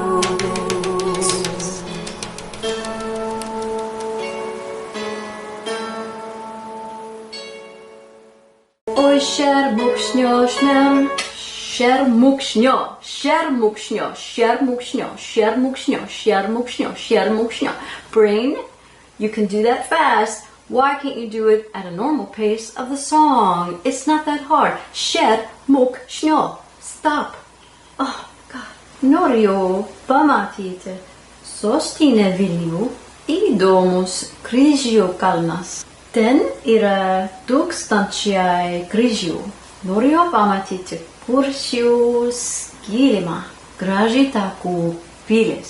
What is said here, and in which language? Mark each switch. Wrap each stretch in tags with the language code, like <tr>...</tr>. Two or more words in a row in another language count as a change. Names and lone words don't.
<lt>Oi šermukšnio šmem, šermukšnio, šermukšnio, šermukšnio, šermukšnio, šermukšnio, šermukšnio.</lt> <en>Brain, you can do that fast. Why can't you do it at a normal pace of the song? It's not that hard. Šermukšnio. Stop. Oh, God.</en> <lt>Norėjau pamatyti sostinę Vilnių, įdomus Kryžių kalnas. Ten yra tūkstančiai kryžių. Norėjau pamatyti Kuršių skilimą, gražiai takų pilis.</lt>